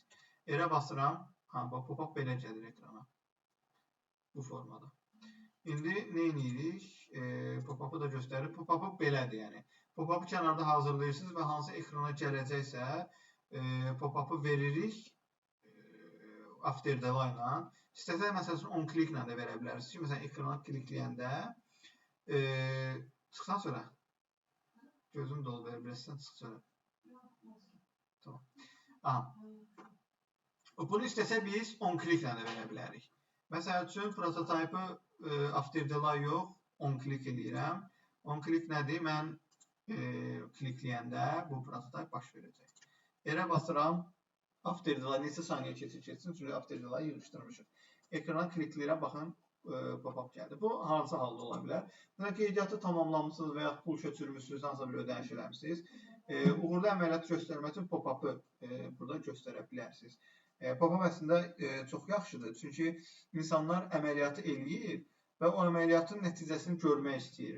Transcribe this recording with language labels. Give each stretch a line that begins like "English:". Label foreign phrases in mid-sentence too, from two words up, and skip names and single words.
Azerbaijani: Erə basıram, pop-up belə gəlir ekrana. Bu formada. İndi nə edirik? Pop-up'ı da göstərir. Pop-up'ı belədir, yəni. Pop-up'ı kənarda hazırlayırsınız və hansı ekrana gələcəksə pop-up'ı veririk
English: after the line
Azerbaijani: ilə. İstəsək, məsələn,
English: on click
Azerbaijani: ilə də verə bilərsiniz ki, məsələn, ekrana klikləyəndə çıxsan sonra. Gözüm dolu verir, bilirsən, çıx sonra. Tamam. Bunu istəsək biz
English: on click
Azerbaijani: ilə də verə bilərik. Məsəl üçün, prototypı
English: after the line
Azerbaijani: yox,
English: on click
Azerbaijani: eləyirəm.
English: On click
Azerbaijani: nədir? Mən klikləyəndə bu prototyp baş verəcək. Yerə basıram,
English: after the line
Azerbaijani: neçə saniyə keçsin, çünki
English: after the line
Azerbaijani: yığışdırmışıq. Ekrana klikləyirəm, baxın, pop-up gəldi. Bu, hansı halda ola bilər? Məsələn, qeydiyyatı tamamlamışsınız və ya pul köçürmüşsünüz, hansısa bir ödəniş eləmişsiniz. Uğurlu əməliyyat göstərmək üçün pop-up'ı burada göstərə bilərsiniz. Pop-up əslində çox yaxşıdır, çünki insanlar əməliyyatı eləyir və o əməliyyatın nəticəsini görmək istəyir.